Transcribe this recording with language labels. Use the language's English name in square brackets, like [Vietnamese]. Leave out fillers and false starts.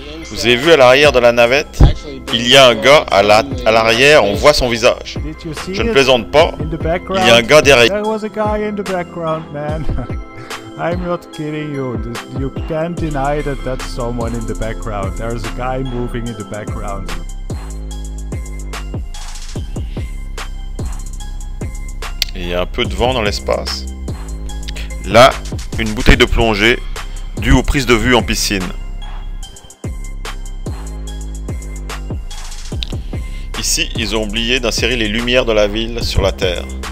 [French] Vous avez vu à l'arrière de la navette? Il y a un gars à l'arrière, on voit son visage. Je ne plaisante pas, il y a un gars derrière. [English] I'm not kidding you. You can't deny that that's someone in the background. There's a guy moving in the background. [French] Et il y a un peu de vent dans l'espace. Là, une bouteille de plongée due aux prises de vue en piscine. Ici, ils ont oublié d'insérer les lumières de la ville sur la Terre.